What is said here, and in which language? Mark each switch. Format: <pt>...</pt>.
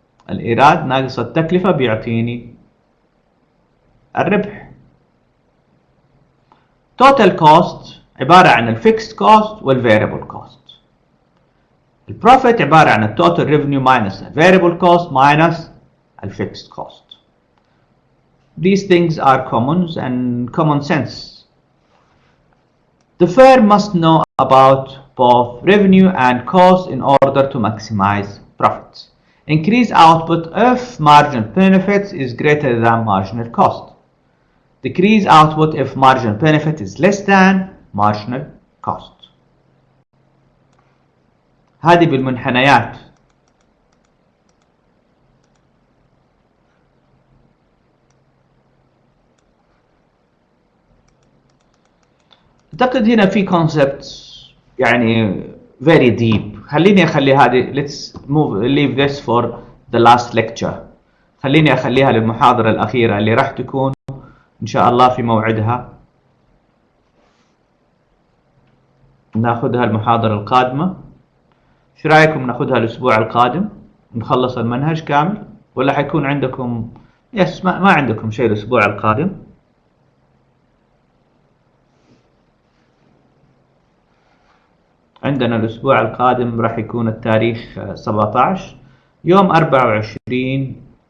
<ar>الإيراد ناقص التكلفة بيعطيني الربح.</ar> <en>total cost</en> <ar>عبارة عن الفيكست cost والفاريبل cost. البروفيت عبارة عن التوتال</ar> <en>revenue minus</en> <ar>الفاريبل cost</ar> <en>minus</en> <ar>الفيكست cost.</ar> <en>These things are commons and common sense. The firm must know about both revenue and cost in order to maximize profits. Increase output if marginal benefit is greater than marginal cost. Decrease output if marginal benefit is less than marginal cost.</en> <ar>هذه بالمنحنيات. أعتقد هنا في concepts يعني</ar> <en>very deep.</en> <ar>خليني أخلي هذه</ar> <en>let's leave this for the last lecture.</en> <ar>خليني أخليها للمحاضرة الأخيرة اللي راح تكون إن شاء الله في موعدها. ناخذها المحاضرة القادمة. ايش رايكم ناخذها الاسبوع القادم نخلص المنهج كامل، ولا حيكون عندكم ما عندكم شيء الاسبوع القادم؟ عندنا الاسبوع القادم راح يكون التاريخ 17 يوم 24.</ar>